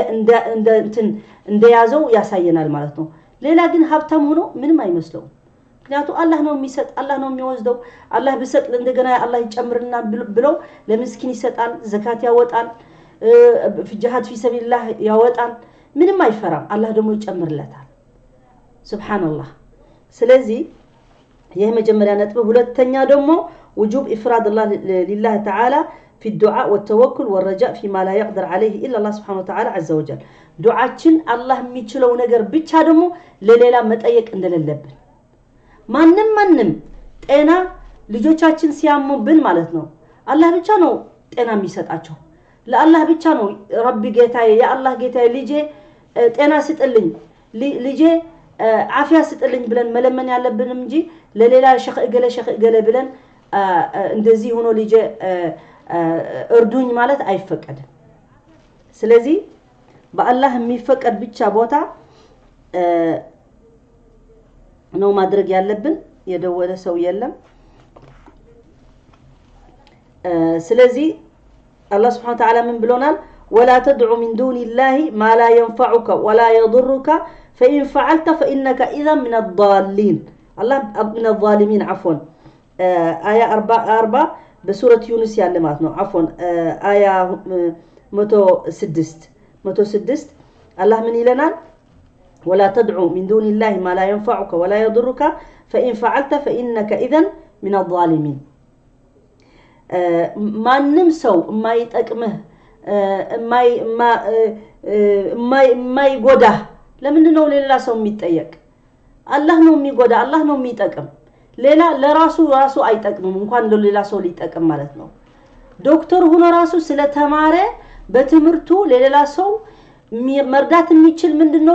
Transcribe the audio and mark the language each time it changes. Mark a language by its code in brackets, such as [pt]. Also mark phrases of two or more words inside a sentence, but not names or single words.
[am] እንደያዘው ያሳየናል ማለት ነው ሌላ ግን ሀብታም ሆኖ ምንም አይመስለው ምክንያቱም አላህ ነው የሚሰጥ አላህ ነው የሚወስደው አላህ ቢሰጥ እንደገና አላህ ይጨምርና ብለው ለምስኪን ይሰጣል ዘካት ያወጣል ፊ ሰቢልላህ ያወጣል ምንም አይፈራም አላህ ደግሞ ይጨምርለታል ሱብሃንአላህ ስለዚህ ይሄ መጀመሪያ ነጥብ ሁለተኛ ደግሞ [ar] وجوب إفراد الله لله تعالى في الدعاء والتوكل والرجاء فيما لا يقدر عليه إلا الله سبحانه وتعالى عز وجل دعاءችን [am] አላህ የሚችለው ነገር ብቻ ደግሞ ለሌላ መጠየቅ እንደሌለብን ማንንም ጤና ልጆቻችን ሲያሙብን ማለት ነው አላህ ብቻ ነው ጤና የሚሰጣቸው ለአላህ ብቻ ነው ረቢ ጌታዬ [ar] يا الله [am] ጌታዬ ልጄ ጤና ስጥልኝ ልጄ አፊያ ስጥልኝ ብለን መለመን ያለብን እንጂ ለሌላ ሸኽ እገለ ብለን እንደዚህ ሆኖ ልጄ እርዱኝ ማለት አይፈቀድም ስለዚህ በአላህ የሚፈቀድ ብቻ ቦታ ነው ማድረግ ያለብን የደወለ ሰው የለም ስለዚህ [ar] الله سبحانه وتعالى من بلونال ولا تدعو من دون الله ما لا ينفعك ولا يضرك فإن فعلت فإنك إذا من الضالين الله من الظالمين عفوا آية 4 بسورة يونس يعلماتنا عفوا آية 106 الله من إلنا ولا تدعو من دون الله ما لا ينفعك ولا يضرك فإن فعلت فإنك إذا من الظالمين [am] ማንም ሰው ማይጠቅምህ ማይጎዳ ለምንድነው ሌላ ሰው የሚጠየቅ አላህ ነው የሚጎዳ አላህ ነው የሚጠቅም ሌላ ለራሱ አይጠቅምም እንኳን ለሌላ ሰው ሊጠቅም ማለት ነው ዶክተር ሆኖ ራሱ ስለተማረ በትምርቱ ለሌላ ሰው መርዳት የሚችል ምንድነው